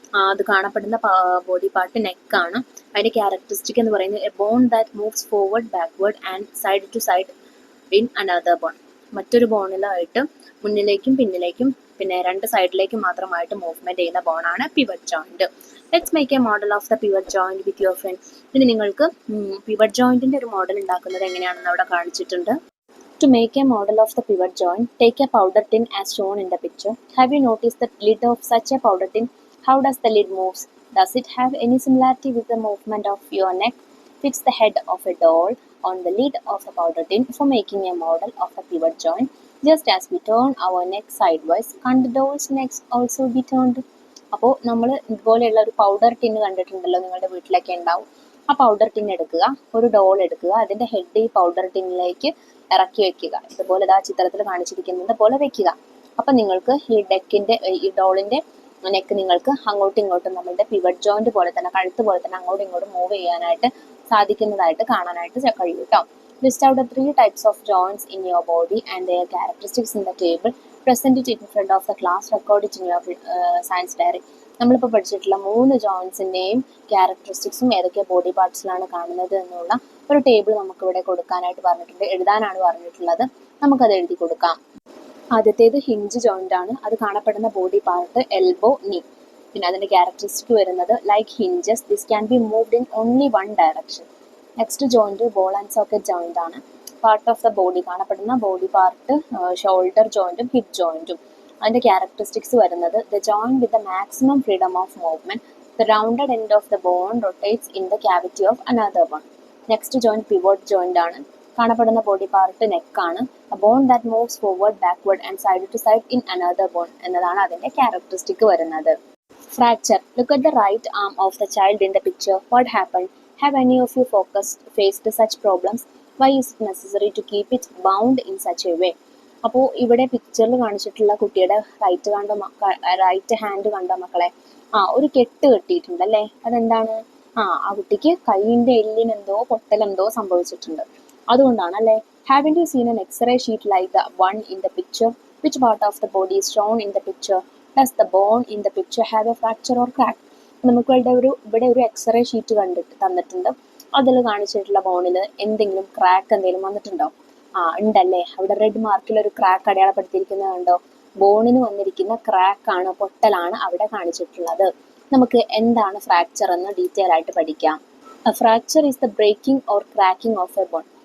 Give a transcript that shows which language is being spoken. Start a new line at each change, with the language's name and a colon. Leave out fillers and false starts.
Malayalam: അത് കാണപ്പെടുന്ന body part നെക്കാണ്. അതിന്റെ ക്യാരക്ടറിസ്റ്റിക് എന്ന് പറയുന്നത്
English: A bone that moves forward backward and side to side in another bone.
Malayalam: മറ്റൊരു ബോണിലായിട്ട് മുന്നിലേക്കും പിന്നിലേക്കും പിന്നെ രണ്ട് സൈഡിലേക്കും മാത്രമായിട്ട് മൂവ്മെന്റ് ചെയ്യുന്ന ബോണാണ് pivot joint.
English: Let's make a model of the pivot joint with your friend.
Malayalam: ഇനി നിങ്ങൾക്ക് പിവറ്റ് ജോയിന്റിന്റെ ഒരു മോഡൽ ഉണ്ടാക്കുന്നത് എങ്ങനെയാണെന്ന് അവിടെ കാണിച്ചിട്ടുണ്ട്.
English: To make a model of the pivot joint, take a powder tin as shown in the picture. Have you noticed the lid of such a powder tin? How does the lid move? Does it have any similarity with the movement of your neck? Fix the head of a doll on the lid of a powder tin for making a model of a pivot joint. Just as we turn our neck sideways, can't the doll's necks also be turned?
Malayalam: അപ്പോൾ നമ്മൾ ഇതുപോലെയുള്ള ഒരു powder tin കണ്ടിട്ടുണ്ടല്ലോ, നിങ്ങളുടെ വീട്ടിലൊക്കെ ഉണ്ടാവും. ആ powder tin എടുക്കുക, ഒരു ഡോൾ എടുക്കുക, അതിന്റെ ഹെഡ് ഈ പൗഡർ ടിന്നിലേക്ക് ഇറക്കി വെക്കുക. ഇതുപോലെ ആ ചിത്രത്തിൽ കാണിച്ചിരിക്കുന്നത് പോലെ വെക്കുക. അപ്പൊ നിങ്ങൾക്ക് ഈ ഡോളിന്റെ നെക്ക് നിങ്ങൾക്ക് അങ്ങോട്ടും ഇങ്ങോട്ടും നമ്മളുടെ പിവറ്റ് ജോയിന്റ് പോലെ തന്നെ കഴുത്ത് പോലെ തന്നെ അങ്ങോട്ടും ഇങ്ങോട്ടും മൂവ് ചെയ്യാനായിട്ട് സാധിക്കുന്നതായിട്ട് കാണാനായിട്ട് കഴിയും കേട്ടോ.
English: List out 3 types of joints in your body and their characteristics in the table. Present it in front of the class. Record it in your science diary.
Malayalam: നമ്മളിപ്പോൾ പഠിച്ചിട്ടുള്ള 3 ജോയിൻസിൻ്റെയും ക്യാരക്ടറിസ്റ്റിക്സും ഏതൊക്കെ ബോഡി പാർട്സിലാണ് കാണുന്നത് എന്നുള്ള ഒരു ടേബിൾ നമുക്ക് ഇവിടെ കൊടുക്കാനായിട്ട് പറഞ്ഞിട്ടുണ്ട്. എഴുതാനാണ് പറഞ്ഞിട്ടുള്ളത്. നമുക്കത് എഴുതി കൊടുക്കാം. ആദ്യത്തേത് ഹിഞ്ച് ജോയിന്റ് ആണ്. അത് കാണപ്പെടുന്ന ബോഡി പാർട്ട് എൽബോ, നീ. പിന്നെ അതിന്റെ ക്യാരക്ടറിസ്റ്റിക് വരുന്നത്
English: Like hinges, this can be moved in only one direction.
Malayalam: Next joint ball and socket joint ആണ്.
English: part of the body
Malayalam: കാണപ്പെടുന്ന ബോഡി പാർട്ട് ഷോൾഡർ ജോയിന്റും ഹിപ്പ് ജോയിന്റും. അതിന്റെ ക്യാരക്ടറിസ്റ്റിക്സ് വരുന്നത്
English: The joint with the maximum freedom of movement, the rounded end of the bone rotates in the cavity of another bone.
Malayalam: Next joint pivot joint ആണ്. കാണപ്പെടുന്ന body part നെക്കാണ്.
English: a bone that moves forward backward and side to side in another bone
Malayalam: എന്നതാണ് അതിന്റെ characteristic വരുന്നത്.
English: Fracture. Look at the right arm of the child in the picture. What happen? Have any of you faced such problems? Why is it necessary to keep it bound in such a way?
Malayalam: അപ്പോൾ ഇവിടെ പിക്ചറിൽ കാണിച്ചിട്ടുള്ള കുട്ടിയുടെ right hand കണ്ടോ മക്കളെ? ഒരു കെട്ട് കെട്ടിയിട്ടുണ്ട് അല്ലേ? അതെന്താണ്? ആ കുട്ടിക്ക് കൈയിന്റെ എല്ലിനെന്തോ പൊട്ടലെന്തോ സംഭവിച്ചിട്ടുണ്ട്. അതുകൊണ്ടാണ് അല്ലേ?
English: Haven't you seen an X-ray sheet like the one in the picture? Which part of the body is shown in the picture? Does the bone in the picture have a fracture or crack?
Malayalam: നമുക്ക് ഇവിടെ ഒരു x-ray sheet തന്നിട്ടുണ്ട്. അതിൽ കാണിച്ചിട്ടുള്ള ബോണിൽ എന്തെങ്കിലും crack എന്തെങ്കിലും വന്നിട്ടുണ്ടോ? ഉണ്ടല്ലേ. അവിടെ റെഡ് മാർക്കിൽ ഒരു ക്രാക്ക് അടയാളപ്പെടുത്തിയിരിക്കുന്നത് കണ്ടോ? ബോണിന് വന്നിരിക്കുന്ന ക്രാക്കാണ്, പൊട്ടലാണ് അവിടെ കാണിച്ചിട്ടുള്ളത്. നമുക്ക് എന്താണ് ഫ്രാക്ചർ എന്ന് ഡീറ്റെയിൽ ആയിട്ട് പഠിക്കാം.
English: Fracture is the breaking or cracking of a bone.